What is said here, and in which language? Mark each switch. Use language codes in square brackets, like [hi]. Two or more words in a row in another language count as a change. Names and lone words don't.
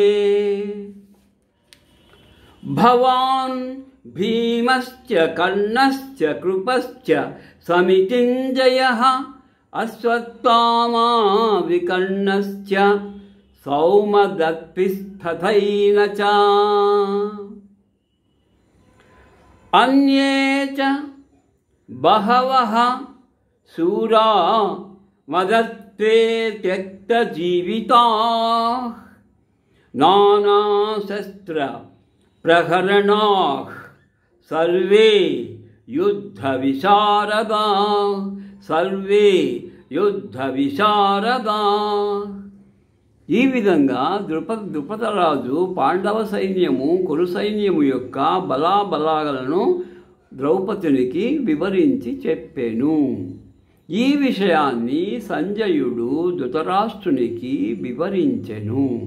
[sa] భవాన్ భీమశ్చ కర్ణశ్చ కృపశ్చ సమితింజయః అశ్వత్థామా వికర్ణశ్చ సౌమదత్తిస్తథైన చ అన్యే చ బహవః శూరా मदत्वे त्यक्तजीविताः नानाशस्त्रप्रहरणाः सर्वे युद्धविशारदाः सर्वे युद्धविशारदाः। [te] ఈ విధంగా ద్రుపదరాజు పాండవ సైన్యము కురు సైన్యము యొక్క బలాబలాలను ద్రౌపదినికి వివరించి చెప్పెను. ఈ విషయాన్ని సంజయుడు ధృతరాష్ట్రునికి వివరించెను.